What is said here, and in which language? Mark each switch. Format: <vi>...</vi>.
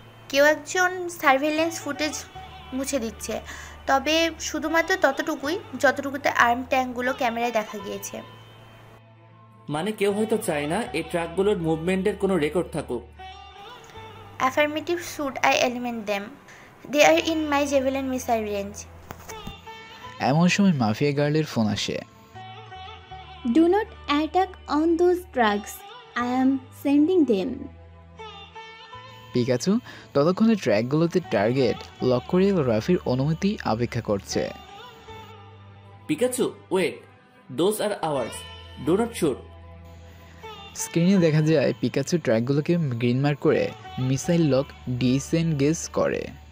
<bn>কেউ একজন surveillance footage মুছে দিচ্ছে, তবে শুধুমাত্র ততটুকুই যতটুকুতে আর্ম ট্যাঙ্কগুলো ক্যামেরায় দেখা গিয়েছে। মানে কেউ হয়তো চায় না এই ট্রাকগুলোর মুভমেন্টের কোনো রেকর্ড থাকুক।</bn> <en>Affirmative should I eliminate them, they are in my javelin missile range.</en> <bn>এমন সময় মাফিয়া গার্লের ফোন আসে।</bn> <en>Do not attack on those trucks. I am sending them.</en> <bn>Pikachu ততক্ষণে ট্র্যাকগুলোতে টার্গেট লক করে রাফির অনুমতি অপেক্ষা করছে।</bn> <en>Pikachu, wait, those are ours, do not shoot.</en> <bn>স্ক্রিনে দেখা যায় পিকাচু ট্র্যাকগুলোকে গ্রিন মার্ক করে মিসাইল লক ডিসেনগেজ করে।</bn>